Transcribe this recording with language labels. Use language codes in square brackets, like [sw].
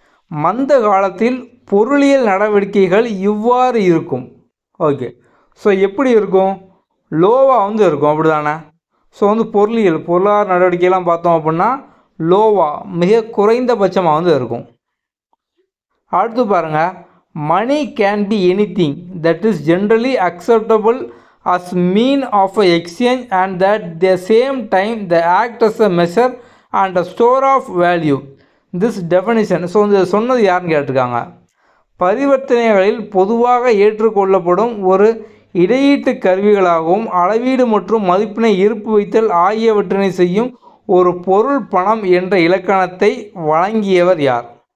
[ta] மந்த காலத்தில் பொருளியல் நடவடிக்கைகள் இவ்வாறு இருக்கும். ஓகே, ஸோ எப்படி இருக்கும், லோவாக வந்து இருக்கும் அப்படி தானே. ஸோ வந்து பொருளாதார நடவடிக்கையெல்லாம் பார்த்தோம் அப்படின்னா லோவாக, மிக குறைந்தபட்சமாக வந்து இருக்கும். அடுத்து பாருங்கள், [en] Money can be anything that is generally acceptable as mean of exchange and that the same time the act as a measure and a store of value. This definition, [ta] so இந்த சொன்னது யாருன்னு கேட்டிருக்காங்க. பரிவர்த்தனைகளில் பொதுவாக ஏற்றுக்கொள்ளப்படும் ஒரு இடையீட்டு கருவிகளாகவும் அளவீடு மற்றும் மதிப்பினை இருப்பு வைத்தல் ஆகியவற்றினை செய்யும் ஒரு பொருள் பணம் என்ற இலக்கணத்தை வழங்கியவர் யார்?